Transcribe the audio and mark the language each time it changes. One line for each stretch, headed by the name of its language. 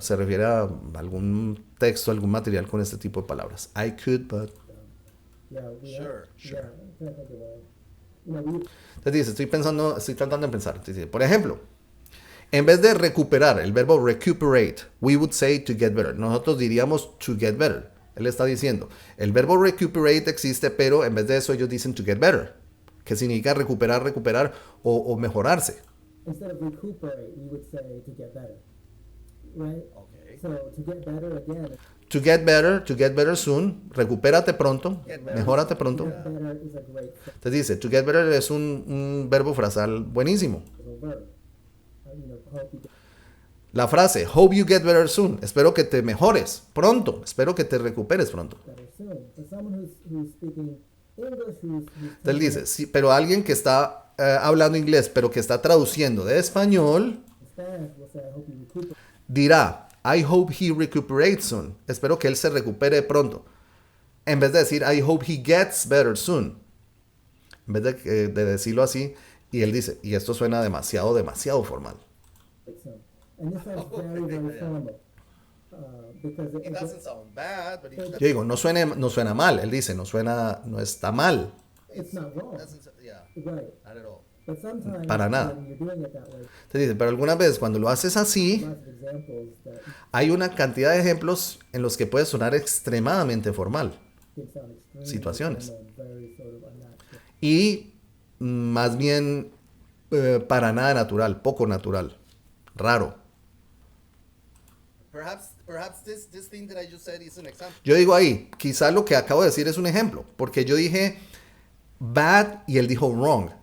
Spanish: Se refiere a algún texto, algún material con este tipo de palabras.
English: I could, but... Yeah, we Sure, yeah, I'm trying to think of a, you know, we
Spanish: Entonces dice, estoy tratando de pensar. Entonces dice, por ejemplo, en vez de recuperar, el verbo recuperate, we would say to get better. Nosotros diríamos to get better. Él está diciendo, el verbo recuperate existe, pero en vez de eso ellos dicen to get better, que significa recuperar o mejorarse.
English: instead of recuperate, we would say to get better, right? Okay. So to get better again, To get better soon,
Spanish: recupérate pronto, mejórate pronto.
English: get better is a great
Spanish: Entonces dice, to get better es un verbo frasal buenísimo.
English: verb. Hope you get
Spanish: La frase,
English: hope you get better soon,
Spanish: espero que te mejores pronto, espero que te recuperes pronto.
English: better soon. For someone who's speaking English, who's
Spanish: Entonces él dice, sí, pero alguien que está hablando inglés, pero que está traduciendo de español,
English: Spanish will say, I hope you recuperate.
Spanish: dirá,
English: I hope he recuperates soon,
Spanish: espero que él se recupere pronto. En vez de decir,
English: I hope he gets better soon.
Spanish: En vez de decirlo así, y él dice, y esto suena demasiado formal.
English: Soon. And this sounds very, very formal. Because It doesn't sound bad, but
Spanish: Yo digo, no suena mal, él dice, no está mal.
English: it's not wrong. yeah, Right. not at all. But sometimes
Spanish: Para nada.
English: when you're doing it that way,
Spanish: Te dice, pero algunas veces cuando lo haces así,
English: lots of examples that
Spanish: hay una cantidad de ejemplos en los que puede sonar extremadamente formal.
English: can sound extremely
Spanish: Situaciones.
English: formal, very sort of unnatural.
Spanish: Y más bien para nada natural, poco natural, raro.
English: Perhaps this thing that I just said is an example.
Spanish: Yo digo ahí, quizá lo que acabo de decir es un ejemplo, porque yo dije bad y él dijo wrong.